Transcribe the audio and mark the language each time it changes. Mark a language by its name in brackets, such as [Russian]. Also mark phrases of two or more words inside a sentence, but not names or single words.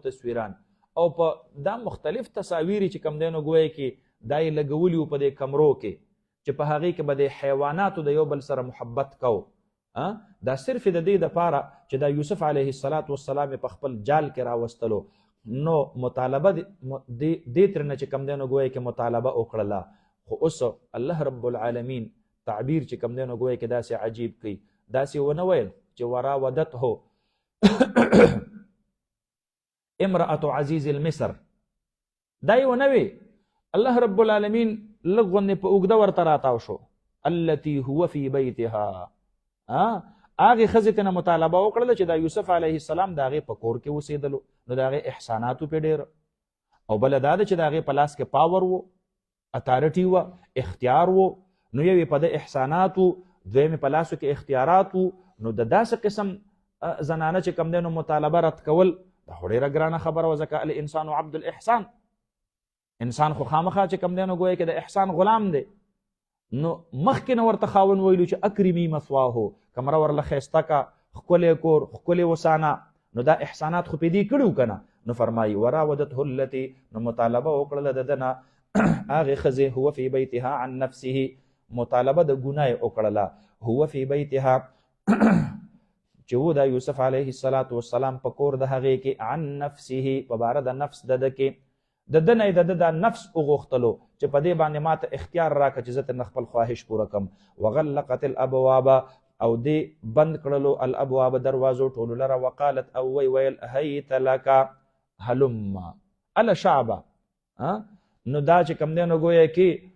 [Pashto] تصویران او په دا مختلف تصاویر چې کم دی نو ګویا کې دا یې لګولي وو په دې کمرو کې چې په هغې کې به د حیواناتو د یو بل سره محبت کو دا صرف د دې دپاره چې دا یوسف [Arabic] علیه السلام [Pashto] په خپل جال کې راوستلو نو مطالبه دې ترنه چې کم دی نو ګویا کې مطالبه وکړله خو اوس [Arabic] الله رب العالمین [Pashto] تعبیر چې کم دی نو ګویا کې داسې عجیب کوي داسې ونه ویل چې وراودته [Arabic] امرأة عزیز المصر [Pashto] دا یې ونه وی [Arabic] الله رب العالمین [Pashto] لږ غوندې په اوږده ورته راتاو شو [Arabic] التي هو فی بیتها [Pashto] هغې ښځې ته نه مطالبه وکړله چې دا یوسف [Arabic] علیه السلام [Pashto] د هغې په کور کې اوسېدلو نو د هغې احساناتو پې ډېر او بله دا ده چې د هغې په لاس کې پاور و اتارټي وه اختیار و نو یو یې په د احساناتو دویم یې په لاسو کې اختیارات و نو د داسې قسم زنانه چې کم دی نو مطالبه رد کول دا خو ډېره ګرانه خبره وه ځکه [Arabic] الانسان عبد الاحسان [Pashto] انسان خو خامخا چې کم دی نو ګویا کې د احسان غلام دی نو مخکې نه ورته خاوند ویلو چې [Arabic] اکرمي مثواهو [Pashto] کمره ورله ښایسته کا ښکلی کور ښکلې وسانه نو دا احسانات خو پې دې کړي که نه نو فرمایي [Arabic] وراودته التي [Pashto] نو مطالبه وکړله د ده نه هغې ښځې [Arabic] هو فی بیتها عن نفسه [Pashto] مطالبه د ګناه یې وکړله [Arabic] هو فی بیتها [Pashto] چې و دا یوسف [Arabic] علیه السلام [Pashto] په کور د هغې کې [Arabic] عن نفسه [Pashto] په باره د نفس د ده کې د ده نه یې د ده دا نفس وغوښتلو چې په دې باندې ما ته اختیار راکړه چې زه ترنه خپل خواهش پوره کړم [Arabic] وغلقت الابواب [Pashto] او دې بند کړلو الابواب دروازو ټولو لره وقالت او ویل [Arabic] هیت لک [Pashto] هلم اله شعبه نو دا چې کم دی نو ګویا کې